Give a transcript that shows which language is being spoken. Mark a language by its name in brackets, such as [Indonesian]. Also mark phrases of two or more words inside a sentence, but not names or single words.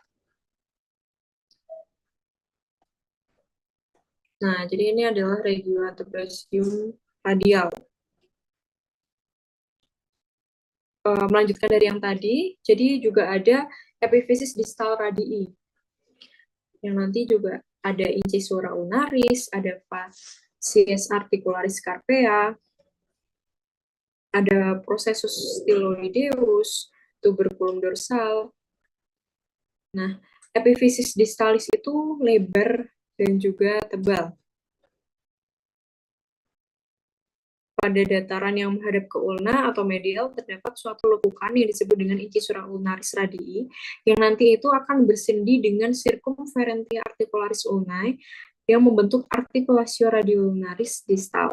[Indonesian] Nah, jadi ini adalah [Latin] regio antebrasium [Indonesian] radial. Melanjutkan dari yang tadi, jadi juga ada [Latin] epiphysis distal radii. [Indonesian] Yang nanti juga ada [Latin] incisura ulnaris, [Indonesian] ada [Latin] facies articularis carpea, ada processus styloideus, tuberculum dorsal. [Indonesian] Nah, epifisis distalis itu lebar dan juga tebal. Pada dataran yang menghadap ke ulna atau medial terdapat suatu lekukan yang disebut dengan [Latin] incisura ulnaris radii [Indonesian] yang nanti itu akan bersendi dengan [Latin] circumferentia articularis ulnae [Indonesian] yang membentuk [Latin] articulatio radioulnaris distal.